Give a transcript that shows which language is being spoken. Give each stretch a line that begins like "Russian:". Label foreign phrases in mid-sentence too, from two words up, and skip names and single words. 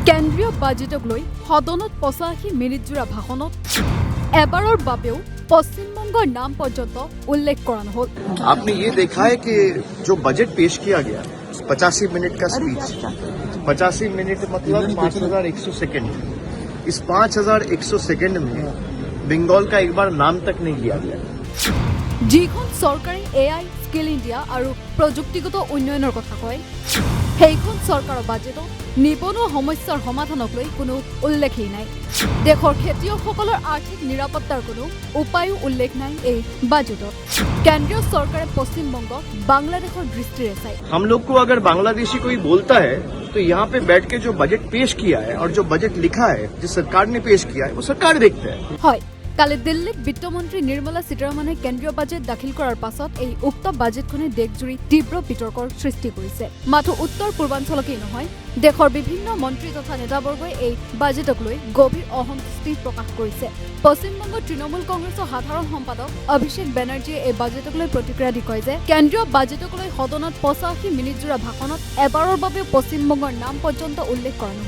Assamese: কেন্দ্ৰীয় বাজেটক লৈ সদনত 85 মিনিটজোৰা ভাষণত এবাৰৰ বাবেও পশ্চিমবংগৰ নাম পৰ্যন্ত উল্লেখ কৰা নহল।
Hindi: आपने ये देखा है कि जो बजट पेश किया गया 85 मिनट का स्पीच, 85 मिनट मतलब 5100 सेकंड। इस 5100 सेकंड में बंगाल का एक बार नाम तक नहीं लिया गया।
Assamese: যিখন চৰকাৰে AI স্কিল ইণ্ডিয়া আৰু প্ৰযুক্তিগত উন্নয়নৰ কথা কয়, সেইখন চৰকাৰৰ বাজেটত নিবনুৱা সমস্যাৰ সমাধানক লৈ কোনো উল্লেখেই নাই। দেশৰ খেতিয়কসকলৰ আৰ্থিক নিৰাপত্তাৰ কোনো উপায়ো উল্লেখ নাই এই বাজেটত। কেন্দ্ৰীয় চৰকাৰে পশ্চিমবংগক বাংলাদেশৰ দৃষ্টিৰে চায়।
Hindi: हम लोग को अगर बांग्लादेशी कोई बोलता है तो यहाँ पे बैठ के जो बजट पेश किया है और जो बजट लिखा है जिस सरकार ने पेश किया है वो सरकार देखता है।
Assamese: হয়, কালি দিল্লীত বিত্তমন্ত্ৰী নিৰ্মলা সীতাৰমণে কেন্দ্ৰীয় বাজেট দাখিল কৰাৰ পাছত এই উক্ত বাজেটখনে দেশজুৰি তীব্ৰ বিতৰ্কৰ সৃষ্টি কৰিছে। মাথো উত্তৰ পূৰ্বাঞ্চলকেই নহয়, দেশৰ বিভিন্ন মন্ত্ৰী তথা নেতাবৰ্গই এই বাজেটক লৈ গভীৰ অসন্তুষ্টি প্ৰকাশ কৰিছে। পশ্চিমবংগ তৃণমূল কংগ্ৰেছৰ সাধাৰণ সম্পাদক অভিষেক বেনাৰ্জীয়ে এই বাজেটক লৈ প্ৰতিক্ৰিয়া দি কয় যে কেন্দ্ৰীয় বাজেটক লৈ সদনত 85 মিনিটজোৰা ভাষণত এবাৰৰ বাবে পশ্চিমবংগৰ নাম পৰ্যন্ত উল্লেখ কৰা নহল।